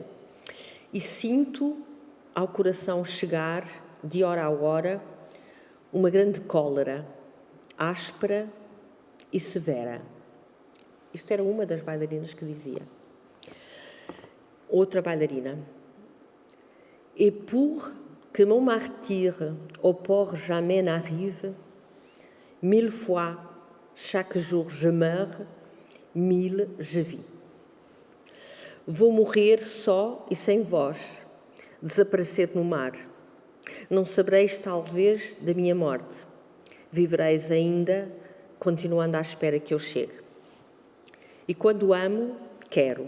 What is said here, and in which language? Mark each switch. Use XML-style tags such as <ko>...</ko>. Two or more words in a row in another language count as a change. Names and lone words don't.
<pt>E sinto ao coração chegar, de hora a hora, uma grande cólera, áspera e severa. Isto era uma das bailarinas que dizia. Outra bailarina.</pt> <fr>Et pour que mon martyre au port jamais n'arrive, 1000 fois chaque jour je meurs, 1000 je vis.</fr> <pt>Vou morrer só e sem voz, desaparecer no mar. Não sabereis, talvez, da minha morte. Vivereis ainda, continuando à espera que eu chegue. E quando amo, quero.</pt>